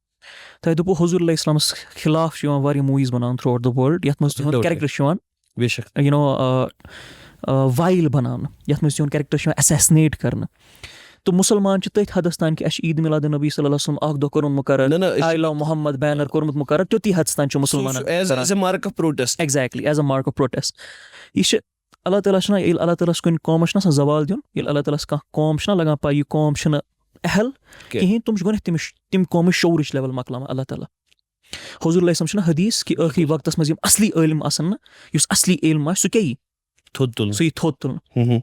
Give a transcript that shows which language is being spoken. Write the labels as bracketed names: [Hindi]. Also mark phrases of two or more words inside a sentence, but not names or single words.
[Kashmiri] تۄہہِ دوٚپوُ حضوٗر علیہ السلامَس خِلاف چھِ یِوان واریاہ موٗویٖز بَناونہٕ [English] throughout the world [Kashmiri] یَتھ منٛز تِہُنٛد کیریکٹر چھُ یِوان [English] you know villain [Kashmiri] بَناونہٕ, یَتھ منٛز تِہُنٛد کیریکٹر چھُ یِوان ایسیسنیٹ کَرنہٕ. تہٕ مُسلمان چھِ تٔتھۍ حدس تانۍ کہِ اَسہِ چھِ عیٖد میٖلاد النبی [Arabic] صلی اللہ علیہ وسلم [Kashmiri] اَکھ دۄہ کوٚرمُت مُقرر, [English] I love Muhammad [Kashmiri] بینر کوٚرمُت مُقرر, تیُتُے حدس تانۍ چھُ مُسلمانن [English] exactly as a mark of protest. [Kashmiri] یہِ چھِ اللہ تعالیٰ چھُنہ ییٚلہِ اللہ تعالیٰ ہَس کُنہِ قومَس چھُنہ آسان زوال دیُن, ییٚلہِ اللہ تعالیٰ ہَس کانٛہہ قوم چھُنہ لگان پاے یہِ قوم چھِنہٕ اہل کِہیٖنۍ, تِم چھِ گۄڈنٮ۪تھ تِم قومٕچ شعوٗرٕچ لیول مۄکلاوان اللہ تعالیٰ. حضوٗر علیہ السلام چھُنہ حدیٖث کہِ ٲخری وقتس منٛز یِم اصلی عٲلِم آسن نہٕ, یُس اصلی علم آسہِ سُہ کیاہ یی سُہ یی تھوٚد تُلنہٕ.